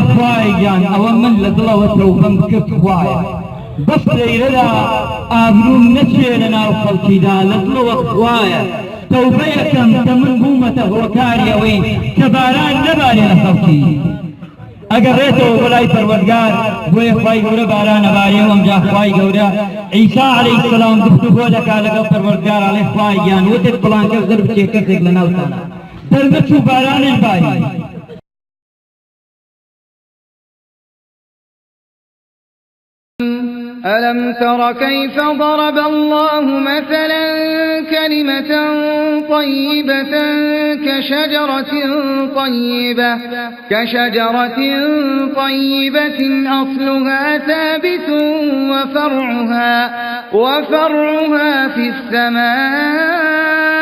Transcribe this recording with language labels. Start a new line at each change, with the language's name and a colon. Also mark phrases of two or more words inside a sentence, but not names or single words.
Central Kurdish: خوای گیان ئەوە من لە دڵەوە تەوبەم کرد خوایە بەس لەیرەدا ئابرووم نەچێ لە ناو خەڵکیدا لە دڵەوە خوایە تەوبە یەکەم کە من بوومەتە هۆکاری ئەوەی کە باران نەبارێ لە خەڵکی ئەگەڕێتەوە بەلای پەروەردگار بۆیە خوای گەورە باران نەبارێ و ئەمجا خوای گەورە عیسا
Arabic: عەلەیهی سەلام
Central Kurdish: گفتوگۆ دەکا لەگەڵ پەروەردگار ئەڵێ خوای گیان وتت فڵان کەس دەربچێ کەسێک لە ناوتانە دەرنەچوو بارانش باری
Arabic: ألم تر كيف ضرب الله مثلا كلمة طيبة كشجرة طيبة أصلها ثابت وفرعها في السماء